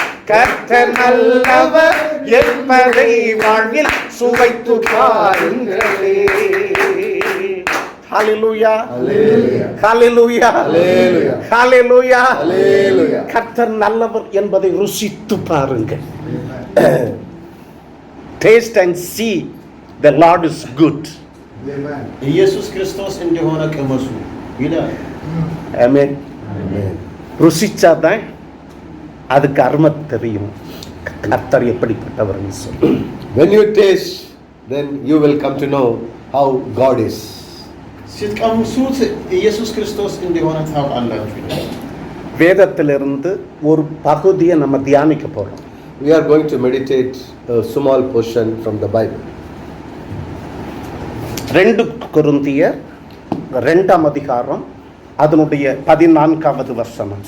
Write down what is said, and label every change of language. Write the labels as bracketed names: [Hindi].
[Tamil] கர்த்தர் நல்லவர் என்பதை வாழ்வில் சுவைத்து பாருங்களே. ஹalleluya, ஹalleluya, ஹalleluya, ஹalleluya. கர்த்தர் நல்லவர் என்பதை ருசித்து பாருங்கள். [English] Taste and see the Lord is good. [Amharic] ኢየሱስ ክርስቶስ እንደሆነ ቅመሱ ይላል። [Tamil] ஆமென். ருசிச்சாதான் அதுக்கு அருமை தெரியும், கர்த்தர் எப்படிப்பட்டவர்னு சொல்லி. [English] When you taste, then you will come to know how God is. [Amharic] ስትቀምሱት ኢየሱስ ክርስቶስ እንደሆነ ታውቃላችሁ። [Tamil] வேதத்திலிருந்து ஒரு பகுதியை நம்ம தியானிக்க போறோம். [English] We are going to meditate a small portion from the Bible. [Tamil] 2 கொரிந்தியர் 2ஆம் அதிகாரம் அதனுடைய 14வது வசனம்.